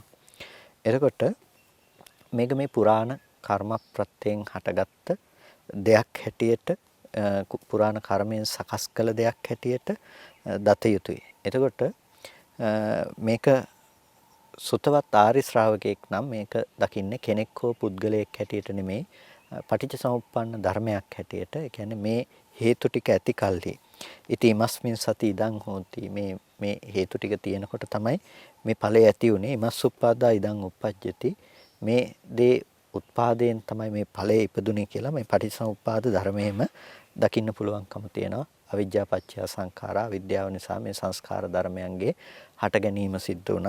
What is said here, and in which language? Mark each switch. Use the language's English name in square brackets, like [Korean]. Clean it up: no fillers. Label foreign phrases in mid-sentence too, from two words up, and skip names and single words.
[Sinhala] එතකොට මේක මේ පුරාණ කර්ම ප්‍රත්‍යයෙන් හටගත්ත දෙයක් හැටියට පුරාණ කර්මයෙන් සකස් කළ දෙයක් හැටියට දත යුතුයි. එතකොට මේක සුතවත් ආරි ශ්‍රාවකෙක් නම් මේක දකින්නේ කෙනෙක් හෝ පුද්ගලයෙක් හැටියට නෙමෙයි පටිච්චසමුප්පන්න ධර්මයක් හැටියට. ඒ කියන්නේ මේ හේතු ටික ඇති කල්හි [Pali] ඉති ඉමස්මින් සති ඉදං හෝති. [Sinhala] මේ හේතු ටික තියෙනකොට තමයි මේ ඵලය ඇති උනේ. [Pali] ඉමස්සුප්පාදා ඉදං උප්පජ්ජති. [Sinhala] මේ දේ උත්පාදයෙන් තමයි මේ ඵලය ඉපදුනේ කියලා මේ පටිච්චසමුප්පාද ධර්මයේම දකින්න පුළුවන්කම තියෙනවා. [Pali] අවිජ්ජා පත්‍ය සංඛාරා [Sinhala] විද්‍යාව නිසා මේ සංස්කාර ධර්මයන්ගේ හට ගැනීම සිද්ධ වුණා.